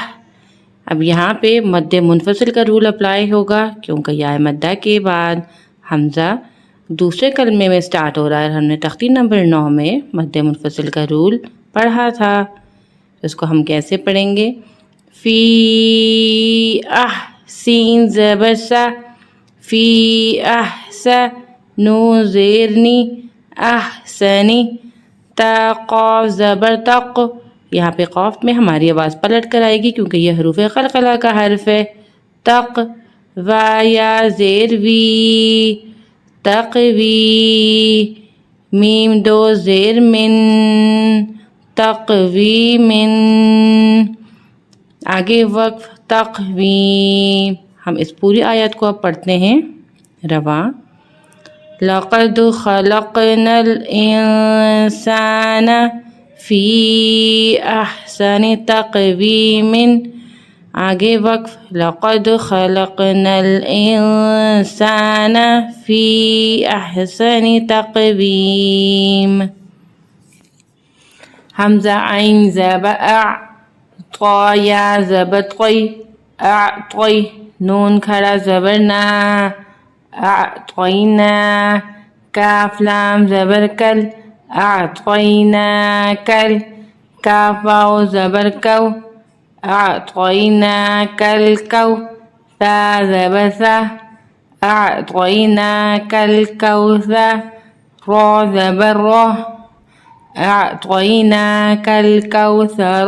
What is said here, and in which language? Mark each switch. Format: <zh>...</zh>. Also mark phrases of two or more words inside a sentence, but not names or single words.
<ur>اب یہاں پہ مد منفصل کا رول اپلائی ہوگا کیونکہ یا مدہ کے بعد حمزہ دوسرے کلمے میں سٹارٹ ہو رہا ہے. ہم نے تختی نمبر 9 میں مد منفصل کا رول پڑھا تھا. اس کو ہم کیسے پڑھیں گے؟ فی سین زبر سا فی احسا نون زیر نی احسنی تا قاف زبر تق یہاں پہ قاف میں ہماری آواز پلٹ کر آئے گی کیونکہ یہ حروف قلقلہ کا حرف ہے. تق وا یا زیر وی تقوی میم دو زیر من تقوی من. آگے وقف تقویم. ہم اس پوری آیت کو اب پڑھتے ہیں رواں.</ur> <ar>لقد خلقنا الانسان فی احسن تقویم.</ar> <ur>آگے وقف</ur> <ar>لقد خلقنا الانسان فی احسن تقویم.</ar> <ur>حمزہ عین زبر اع طا یا زبر طی اعطی نون کھڑا زبر نا اعطینا کاف لام زبر کل اعطینا کل کاف واو زبر کو اعطینا کل کو تا زبر سا اعطینا کل کوثر را زبر را اعطینا کل کوثر.</ur>